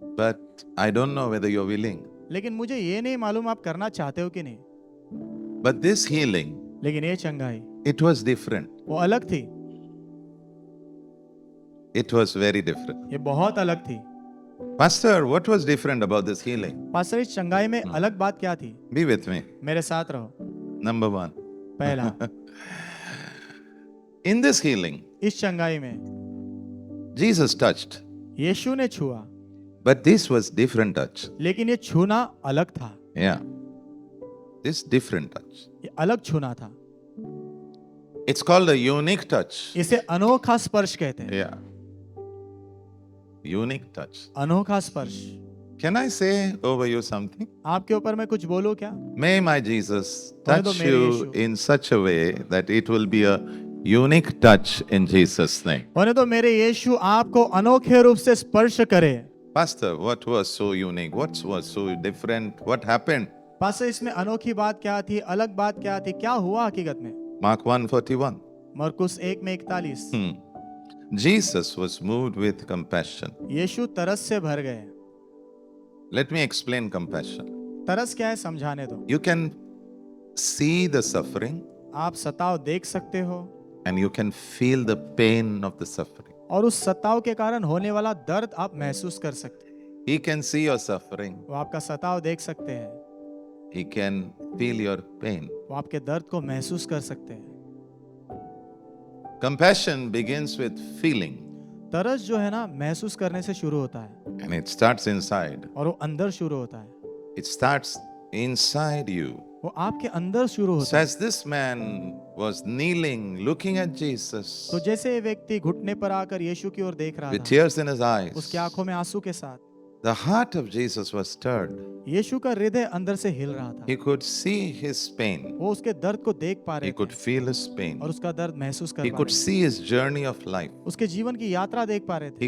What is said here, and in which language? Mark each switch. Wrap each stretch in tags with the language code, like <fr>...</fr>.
<en>but I don't know whether you're willing.</en> <hi>लेकिन मुझे ये नहीं मालूम आप करना चाहते हो कि नहीं।</hi> <en>But this healing,</en> <hi>लेकिन ये चंगाई</hi> <en>it was different.</en> <hi>वो अलग थी,</hi> <en>It was very different.</en> <hi>ये बहुत अलग थी।</hi> <en>Pastor, what was different about this healing?</en> <hi>Pastor, इस चंगाई में अलग बात क्या थी?</hi> <en>Be with me.</en> <hi>मेरे साथ रहो।</hi> <en>Number one.</en> <hi>पहला,</hi> <en>In this healing,</en> <hi>इस चंगाई में</hi> <en>Jesus touched,</en> <hi>यीशु ने छुआ,</hi> <en>but this was different touch.</en> <hi>लेकिन ये छूना अलग था,</hi> <en>Yeah. This different touch.</en> <hi>ये अलग छूना था।</hi> <en>It's called a unique touch.</en> <hi>इसे अनोखा स्पर्श कहते हैं।</hi> <en>Yeah. Unique touch.</en> <hi>अनोखा स्पर्श।</hi> <en>Can I say over you something?</en> <hi>आपके ऊपर मैं कुछ बोलूं क्या?</hi> <en>May my Jesus</en> <hi>होने दो</hi> <en>touch</en> <hi>मेरे</hi> <en>you</en> <hi>Yeshu.</hi> <en>in such a way that it will be a unique touch in Jesus' name.</en> <hi>होने तो मेरे यीशु आपको अनोखे रूप से स्पर्श करे।</hi> <en>Pastor, what was so unique? What was so different? What happened?</en> <hi>Pastor, इसमें अनोखी बात क्या थी, अलग बात क्या थी, क्या हुआ हकीकत में?</hi> <en>Mark 1:41.</en> <hi>मरकुस 1:41।</hi> <en>Jesus was moved with compassion.</en> <hi>यीशु तरस से भर गए।</hi> <en>Let me explain compassion.</en> <hi>तरस क्या है समझाने दो।</hi> <en>You can see the suffering</en> <hi>आप सताव देख सकते हो,</hi> <en>and you can feel the pain of the suffering.</en> <hi>और उस सताव के कारण होने वाला दर्द आप महसूस कर सकते हैं।</hi> <en>He can see your suffering.</en> <hi>वो आपका सताव देख सकते हैं,</hi> <en>He can feel your pain.</en> <hi>वो आपके दर्द को महसूस कर सकते हैं।</hi> <en>Compassion begins with feeling</en> <hi>तरस जो है ना, महसूस करने से शुरू होता है,</hi> <en>and it starts inside.</en> <hi>और वो अंदर शुरू होता है,</hi> <en>It starts inside you.</en> <hi>वो आपके अंदर शुरू</hi> <en>So</en> <hi>होता है।</hi> <en>as this man was kneeling, looking at Jesus</en> <hi>तो जैसे ये व्यक्ति घुटने पर आकर यीशु की ओर देख रहा</hi> <en>with</en> <hi>था,</hi> <en>tears in his eyes,</en> <hi>उसकी आंखों में आंसू के साथ,</hi> <en>the heart of Jesus was stirred.</en> <hi>यीशु का हृदय अंदर से हिल रहा था।</hi> <en>He could see his pain.</en> <hi>वो उसके दर्द को देख पा</hi> <en>He</en> <hi>रहे</hi> <en>could</en> <hi>थे,</hi> <en>feel his pain.</en> <hi>और उसका दर्द महसूस कर</hi> <en>He</en> <hi>पा</hi> <en>could</en> <hi>रहे थे।</hi> <en>see his journey of life.</en> <hi>उसके जीवन की यात्रा देख पा रहे थे,</hi>